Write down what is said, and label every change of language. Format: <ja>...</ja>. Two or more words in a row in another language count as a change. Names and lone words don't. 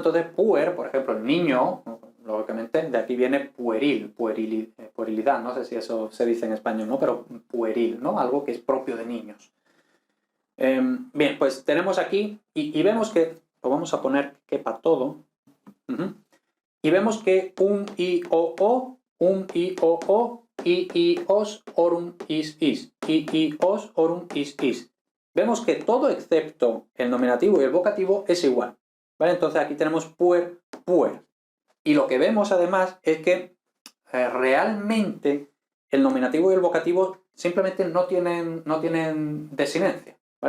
<es>Entonces, puer, por ejemplo, el niño, lógicamente, de aquí viene pueril, puerilidad, no sé si eso se dice en español, ¿no? Pero pueril, ¿no? Algo que es propio de niños. Bien, pues tenemos aquí, y vemos que, lo vamos a poner que quepa todo, y vemos que un i, o, os,</es> <la>orum, is. Os, orum, is.</la> <es>Vemos que todo excepto el nominativo y el vocativo es igual, ¿vale? Entonces aquí tenemos puer. Y lo que vemos además es que realmente el nominativo y el vocativo simplemente no tienen desinencia, ¿vale?</es>